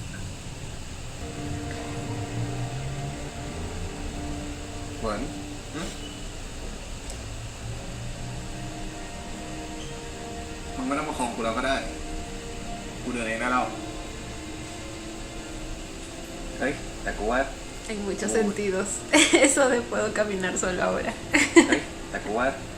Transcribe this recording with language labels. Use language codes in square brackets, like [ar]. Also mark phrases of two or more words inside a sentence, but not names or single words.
[th] เหมือนมึงไม่ต้องมาคองกูแล้วก็ได้ กูเดินเองได้แล้ว เฮ้ย แต่กูว่า [es] En muchos sentidos. Eso de puedo caminar solo ahora. [th] เฮ้ย แต่กูว่า